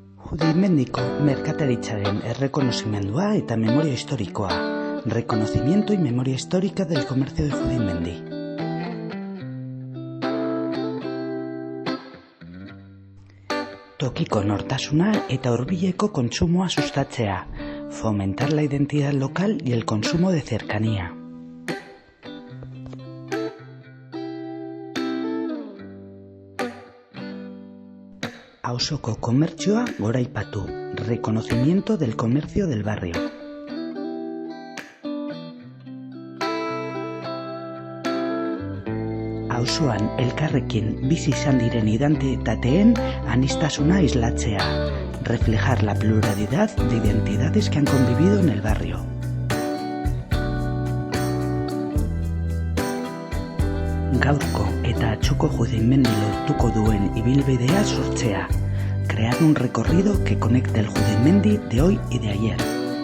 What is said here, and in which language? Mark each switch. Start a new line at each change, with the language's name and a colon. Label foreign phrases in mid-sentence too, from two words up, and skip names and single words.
Basque: Judimendico merkataritzaren errekonozimendua eta memoria historikoa.
Spanish: Reconocimiento y memoria histórica del comercio de Judimendi.
Basque: Tokiko nortasuna eta hurbileko kontsumoa sustatzea.
Spanish: Fomentar la identidad local y el consumo de cercanía.
Basque: Auzoko komertzioa goraipatu.
Spanish: Reconocimiento del comercio del barrio.
Basque: Auzoan elkarrekin bizi izan diren identitateen aniztasuna islatzea.
Spanish: Reflejar la pluralidad de identidades que han convivido en el barrio.
Basque: Gaurko eta atzoko Judimendi lortuko duen ibilbidea sortzea.
Spanish: Crear un recorrido que conecte el Judimendi de hoy y de ayer.